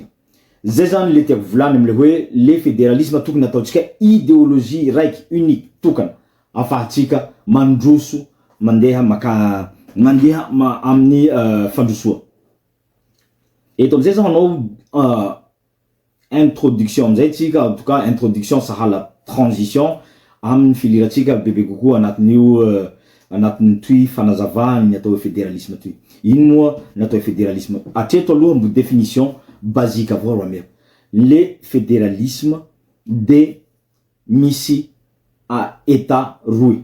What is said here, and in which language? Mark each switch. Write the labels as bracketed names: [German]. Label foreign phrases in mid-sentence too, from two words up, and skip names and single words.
[Malagasy] Zay zany le tiako volany am'le hoe [French] le fédéralisme [Malagasy] tokony ataotsika idéologie raiky unique tokana afahatsika mandroso mandeha amin'ny fandrosoa. Eto amizay zao hanao introduction amizay tsika, [French] en tout cas introduction [Malagasy] sahala transition amin'ny filiratsika bebe kokoa anatin'ny toy fanazavany atao hoe fédéralisme toy. Ino moa natao fédéralisme? Atreto aloha mbo [French] définition basique [Malagasy] avao ramero. [French] Le fédéralisme [Malagasy] de misy état roy.